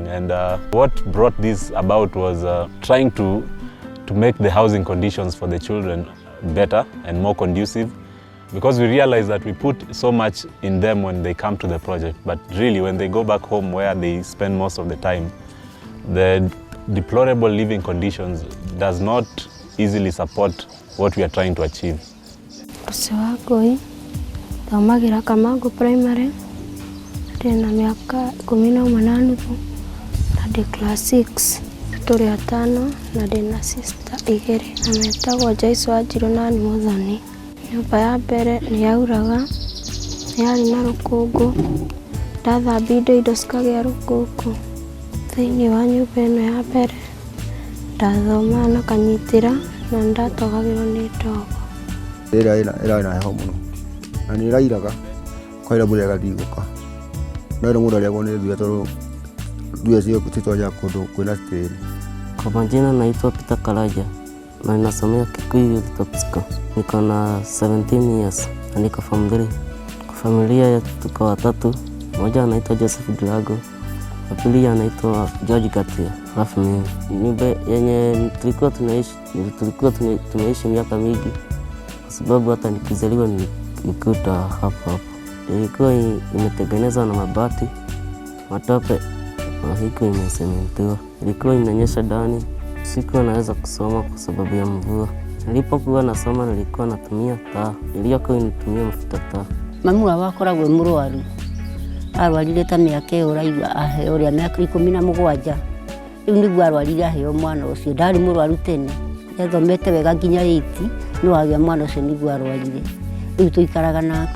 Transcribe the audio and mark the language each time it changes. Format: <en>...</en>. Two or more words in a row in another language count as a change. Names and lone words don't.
<en>And what brought this about was trying to make the housing conditions for the children better and more conducive, because we realized that we put so much in them when they come to the project, but really when they go back home where they spend most of the time, the deplorable living conditions does not easily support what we are trying to achieve.</en> <ki>Usewakoi, thaumagira Kamango Primary, ndina miaka 18 hadi class 6, turi 5 na ndina sister 2 na metagwo Joyce Wanjiru na Muthoni. Nyumba ya mbere nĩ yauraga, yarĩ na rũkũngũ, ndathambia indo cikagĩa rũkũngũ. Thĩinĩ wa nyũmba ĩno ya mbere ndathomaga na kanyitĩra na ndatogagĩrwo nĩ ndogo. Rĩrĩa ĩrarĩ na heho mũno na nĩ ĩrairaga, kwaira mbura ĩgathingũka. No rĩu mũndũ arĩagwo nĩ thuya tondũ thuya cititwanjaga kũndũ kwĩna tĩri.</ki> <sw>Kwa majina naitwa Peter Karaja na ninasomea Kikuyu Youth Top School. Niko na 17 years na niko form 3. Kwa familia tuko watatu, mmoja anaitwa Joseph Drago, wa pili anaitwa George Gatia, alafu mimi. Nyumba yenye tulikuwa tunaishi miaka mingi, kwa sababu hata nikizaliwa nilikuta hapo. Ilikuwa imetengenezwa na mabati, matope, na haikuwa imesementiwa. Ilikuwa inanyesha ndani, sikuwa naweza kusoma kwa sababu ya mvua. Nilipokuwa nasoma nilikuwa natumia taa, iliyokuwa inatumia mafuta taa.</sw> <ki>Mamu wakoragwo mũrwaru, arwarire ta mĩaka ũraiga aheo rĩa mĩaka 17. Rĩu nĩguo arwarire aheo mwana ũcio, ndarĩ mũrwaru tene. Yathomete wega nginya 8, no agĩa mwana ũcio nĩguo arwarire. Rĩu tũikaraga nake.</ki>